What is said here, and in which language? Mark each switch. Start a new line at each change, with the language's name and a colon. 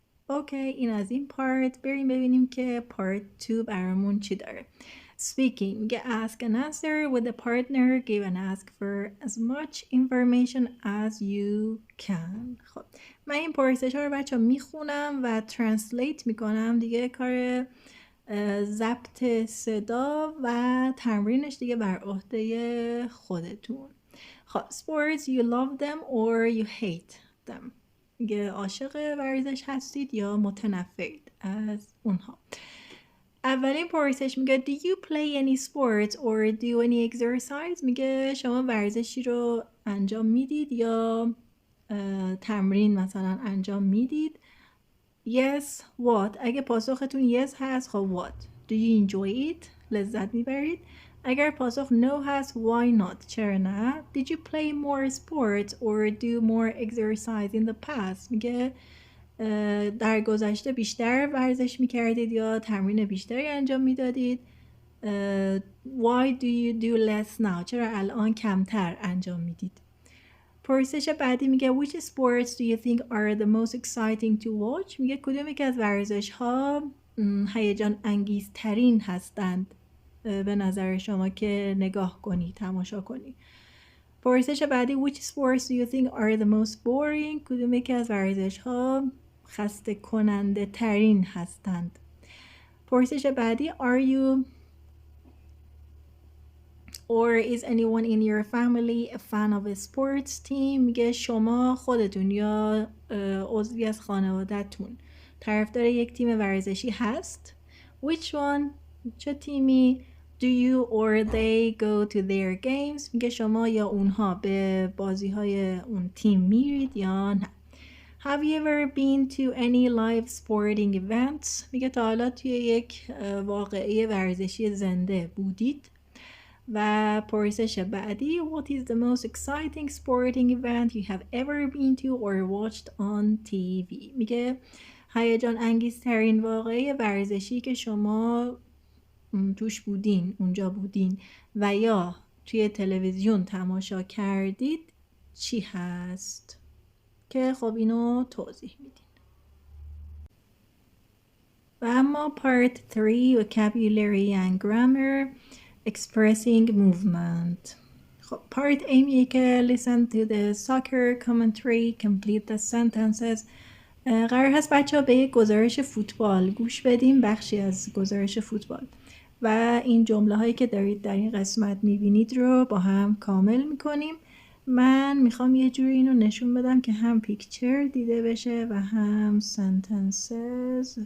Persian: اوکی، این از این پارت. بریم ببینیم که پارت 2 برامون چی داره.
English: Speaking میگه ask and answer with the partner, give and ask for as much information as you can.
Persian: خب من این پرسش ها رو بچه ها میخونم و ترنسلیت میکنم دیگه. کار ضبط صدا و تمرینش دیگه بر عهده خودتون.
English: خب sports you love them or you hate them.
Persian: میگه عاشق ورزش هستید یا متنفرید از اونها. اولین پرسش میگه
English: do you play any sports or do any exercise.
Persian: میگه شما ورزشی رو انجام میدید یا تمرین مثلا انجام میدید.
English: Yes, what.
Persian: اگه پاسختون yes هست خب what.
English: Do you enjoy it.
Persian: لذت میبرید. اگر پاسخ no هست
English: why not.
Persian: چرا نه.
English: Did you play more sports or do more exercise in the past.
Persian: میگه در گذشته بیشتر ورزش میکردید یا تمرین بیشتری انجام میدادید.
English: Why do you do less now.
Persian: چرا الان کمتر انجام میدید. پرسش بعدی میگه
English: which sports do you think are the most exciting to watch.
Persian: میگه کدوم یک از ورزش ها هیجان انگیزترین هستند به نظر شما که نگاه کنی، تماشا کنی. پرسش بعدی
English: which sports do you think are the most boring.
Persian: کدوم یک از ورزش ها خسته کننده ترین هستند. پرسش بعدی
English: are you or is anyone in your family a fan of a sports team.
Persian: میگه شما خودتون یا عضوی از خانواده‌تون طرفدار یک تیم ورزشی هست.
English: which one.
Persian: چه تیمی.
English: do you or they go to their games.
Persian: میگه شما یا اونها به بازی‌های اون تیم میرید یا نه.
English: have you ever been to any live sporting events.
Persian: میگه تا حالا توی یک واقعه ورزشی زنده بودید. و پرسش بعدی
English: what is the most exciting sporting event you have ever been to or watched on TV.
Persian: میگه هیجان انگیزترین واقعه ورزشی که شما توش بودین، اونجا بودین و یا توی تلویزیون تماشا کردید چی هست. که خب اینو توضیح میدین. و اما
English: part 3 vocabulary and grammar expressing movement. خب part A میگه که listen to the soccer commentary, complete the sentences.
Persian: قرار هست بچه ها به یک گزارش فوتبال گوش بدیم، بخشی از گزارش فوتبال و این جمله هایی که دارید در این قسمت میبینید رو با هم کامل میکنیم. من میخوام یه جوری اینو نشون بدم که هم پیکچر دیده بشه و هم sentences.